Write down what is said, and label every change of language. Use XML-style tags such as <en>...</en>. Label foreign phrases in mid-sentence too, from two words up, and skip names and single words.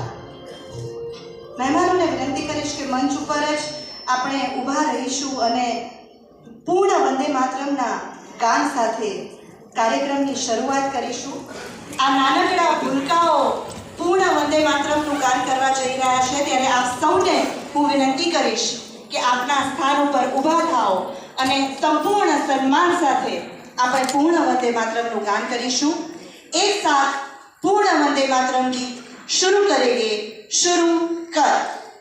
<gu>મહેમાનોને વિનંતી કરીશ કે મંચ ઉપર જ આપણે ઊભા રહીશું અને પૂર્ણ વંદે માતરમના ગાન સાથે કાર્યક્રમની શરૂઆત કરીશું। આ નાનકડા ભૂલકાઓ પૂર્ણ વંદે માતરમનું ગાન કરવા જઈ રહ્યા છે ત્યારે આપ સૌને હું વિનંતી કરીશ કે આપના સ્થાન ઉપર ઊભા થાઓ અને સંપૂર્ણ સન્માન સાથે આપણે પૂર્ણ વંદે માતરમનું ગાન કરીશું।</gu> <hi>एक साथ पूर्ण वंदे मातरम गीत शुरू करेंगे। शुरू कर।</hi>